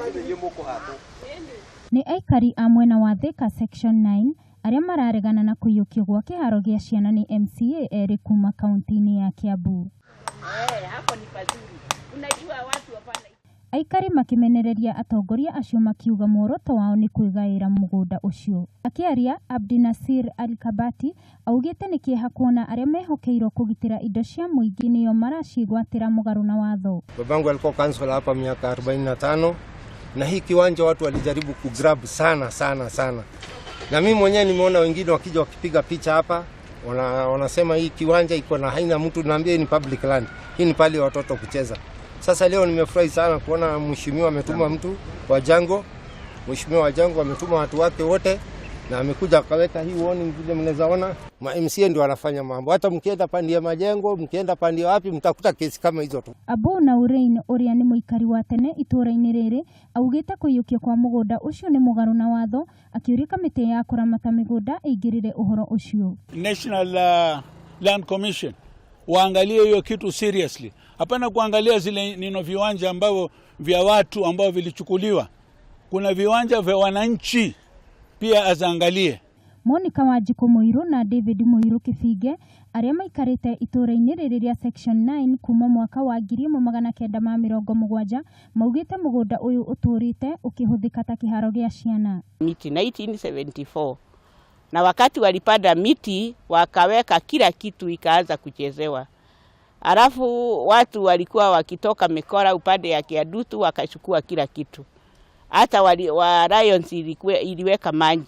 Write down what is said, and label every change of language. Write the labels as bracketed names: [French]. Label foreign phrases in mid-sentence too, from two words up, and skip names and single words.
[Kikuyu] Ni aikari a mwena wa Thika Section 9 arĩa mararegana na kũiyũkio gwa kĩharo gĩa ciana ni MCA erĩ kuma kaunti-inĩ ya Kiambu. [Swahili] Hapo ni pazuri. Unajua watu hapana. [Kikuyu] Aikari makimenereria atongoria acio makiuga muoroto wao ni kwĩgaĩra mũgũnda ũcio. Akĩaria, Abdinasir Al-Kabati augĩte nĩ kĩeha kuona arĩa mehokeirwo kũgitĩra indo cia mũingĩ nĩo maracigwatĩra mũgarũ na watho. [Swahili] Babangu alikuwa kansula hapa miaka 45 na hii kiwanja watu walijaribu kugrab sana. Na mimi mwenyewe nimeona wengine wakija wakipiga picha hapa, wanasema hii kiwanja iko na haina mtu, naambia ni [English] public land. [Swahili] Hii ni pale watoto kucheza. Sasa leo nimefurahi sana kuona mheshimiwa ametuma mtu wa Jango. Mheshimiwa wa Jango ametuma watu wake wote na amekuja akaweka hii warning vile mnaweza ona. Ma MCA ndio wanafanya mambo. Hata mkienda pande ya majengo, mkienda pande wapi mtakuta kesi kama hizo tu. [Kikuyu] Abu Naurain ũrĩa nĩ mũikari wa tene itũũra-inĩ rĩrĩ augĩte kũiyũkio kwa mũgũnda ũcio nĩ mũgarũ na watho, akĩũria kamĩtĩ ya kũramata mĩgũnda ĩingĩrĩre ũhoro ũcio. [Swahili] National Land Commission waangalie hiyo kitu seriously. Hapana kuangalia zile nino viwanja ambavyo vya watu ambao vilichukuliwa. Kuna viwanja vya wananchi pia azaangalie. [Kikuyu] Monica Wanjiku Muiru na David Muiru Kibinge arĩa maikarĩte itũũra-inĩ rĩrĩ rĩa Section 9 kuma mwaka wa 1970 maugĩte mũgũnda ũyũ ũtũũrĩte ũkĩhũthĩka ta kĩharo gĩa ciana. [Swahili] Miti 1974. Na wakati walipanda miti wakaweka kila kitu ikaanza kuchezewa. Alafu watu walikuwa wakitoka Mikora upande ya Kiadutu wakachukua kila kitu. Hata wa Lions iliweka maji.